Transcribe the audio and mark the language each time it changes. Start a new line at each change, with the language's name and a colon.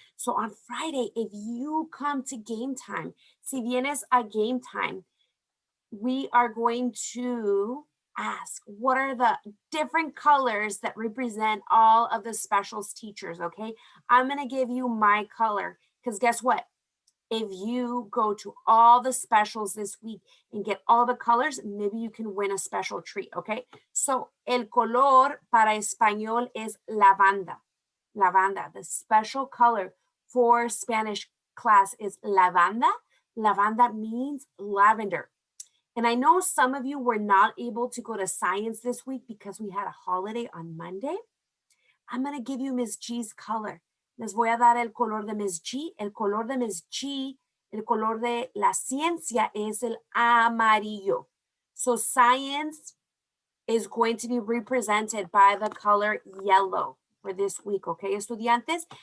English: So on Friday, if you come to game time,
Spanish: si vienes a game time,
English: we are going to ask what are the different colors that represent all of the specials teachers, okay? I'm going to give you my color because guess what? If you go to all the specials this week and get all the colors, maybe you can win a special treat, okay?
Spanish: So el color para español es lavanda. Lavanda.
English: The special color for Spanish class is lavanda. Lavanda means lavender. And I know some of you were not able to go to science this week because we had a holiday on Monday. I'm going to give you Miss G's color.
Spanish: Les voy a dar el color de Miss G. El color de Miss G, el color de la ciencia es el amarillo.
English: So science is going to be represented by the color yellow for this week, okay, estudiantes?